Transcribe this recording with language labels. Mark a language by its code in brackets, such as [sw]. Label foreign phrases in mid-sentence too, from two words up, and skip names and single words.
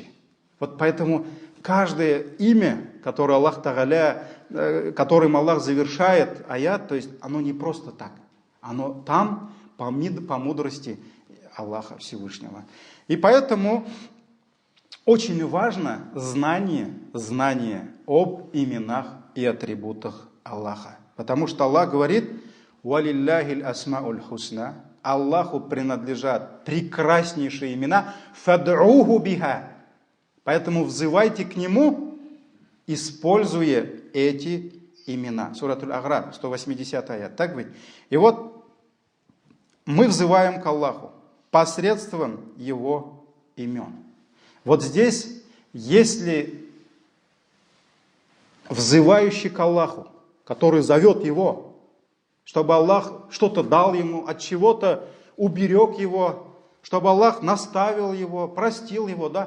[ru] Вот поэтому каждое имя, которое [ar] الله تعالى, [ru] которым Аллах завершает аят, то есть оно не просто так. Оно там по мудрости Аллаха Всевышнего. И поэтому очень важно знание об именах и атрибутах Аллаха. Потому что Аллах говорит: [ar] «ولله الأسماء الحسنى». [ru] Аллаху принадлежат прекраснейшие имена. [ar] «فادعوه بها». [ru] Поэтому взывайте к Нему, используя эти имена. Сурат Аль-Аграф, 180 аят. Так ведь? И вот мы взываем к Аллаху посредством Его имен. Вот здесь, если взывающий к Аллаху, который зовет Его, чтобы Аллах что-то дал ему, от чего-то уберег его, чтобы Аллах наставил его, простил его, да?